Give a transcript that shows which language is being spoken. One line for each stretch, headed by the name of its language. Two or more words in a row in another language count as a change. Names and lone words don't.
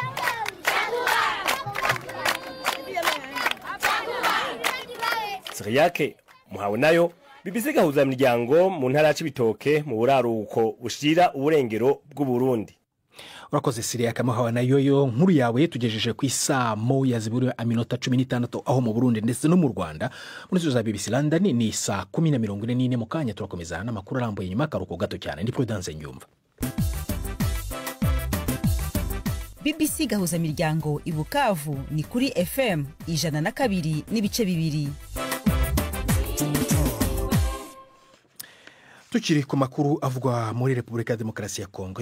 Rundi: Siriyake muhawe nayo BBC gahuza miryango mu ntara ya Cibitoke mu buraruko bushira uburengero bw'u Burundi. Urakoze Siriyake muhawe nayo yo nkuru yawe tugejeje ku isaa moya zibura aminota 16 aho mu Burundi ndetse no mu Rwanda. Muri za BBC London ni saa 10:44 mu kanya turakomeza n'amakuru arambuye nyuma karuko gato cyane. Ndi Prudence Nyumva. BBC gahuza miryango i Bukavu ni kuri FM 102 n'ibice bibiri. Tukiri ku makuru avugwa muri Repubulika ya Demokarasi ya Kongo.